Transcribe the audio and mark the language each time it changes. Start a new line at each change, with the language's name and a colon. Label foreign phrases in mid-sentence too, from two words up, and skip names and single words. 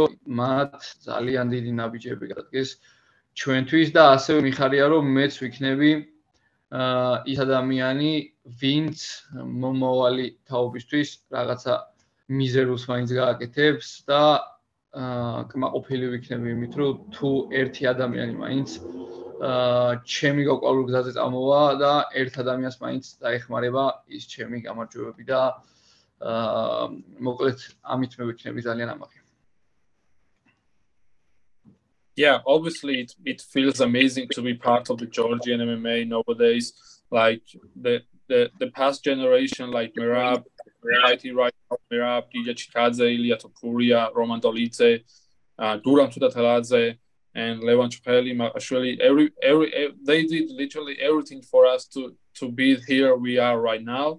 Georgian: მათ ძალიან დიდი ნაბიჯები გადადგეს ჩვენთვის და ასევე მიხარია რომ მეც ვიქნები ის ადამიანი, ვინც მომავალი თაობისთვის რაღაცა მიზერულს მაინც გააკეთებს და კმაყოფილი ვიქნები იმით, რომ თუ ერთი ადამიანი მაინც ჩემი გაყვავილ გზაზე წამოვა და ერთ ადამიანს მაინც დაეხმარება ის ჩემი გამარჯვებები და მოკლედ ამით მე ვიქნები ძალიან ამაყი.
English: Yeah, obviously it feels amazing to be part of the Georgian MMA nowadays. Like the past generation, like Merab, fighting right now, Merab, Gogoladze, Ilya Topuria, Roman Dolidze, Duran Tudateladze, and Levan Chupeli, actually they did literally everything for us to be here we are right now.